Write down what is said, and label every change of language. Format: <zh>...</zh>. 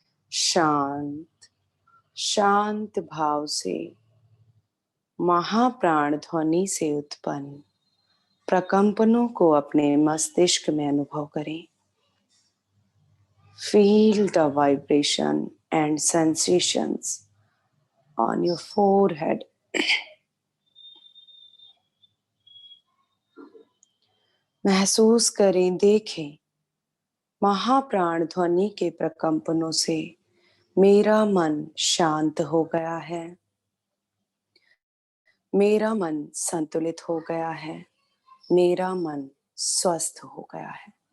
<hi>शांत शांत भाव से महाप्राण ध्वनि से उत्पन्न प्रकंपनों को अपने मस्तिष्क में अनुभव करें।</hi> <en>Feel the vibration and sensations on your forehead.</en> <hi>महसूस करें, देखें, महाप्राण ध्वनि के प्रकंपनों से मेरा मन शांत हो गया है। मेरा मन संतुलित हो गया है, मेरा मन स्वस्थ हो गया है।</hi>